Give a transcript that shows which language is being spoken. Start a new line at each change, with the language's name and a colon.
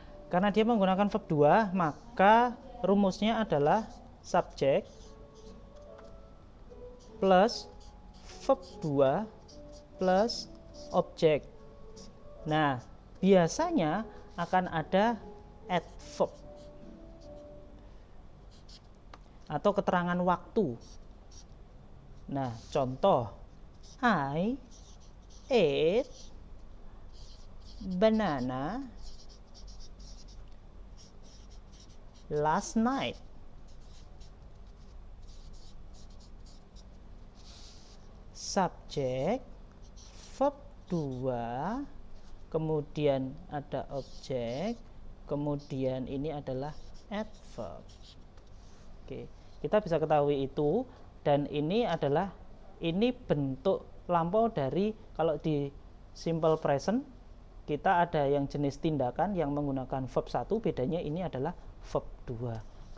Indonesian: Karena dia menggunakan verb 2, maka rumusnya adalah subjek plus verb 2 plus objek. Nah, biasanya akan ada adverb atau keterangan waktu. Nah, contoh,
English: I ate banana last night.
Indonesian: Subjek, verb 2, kemudian ada objek, kemudian ini adalah adverb. Oke, kita bisa ketahui itu, dan ini bentuk lampau dari, kalau di simple present kita ada yang jenis tindakan yang menggunakan verb 1, bedanya ini adalah verb 2.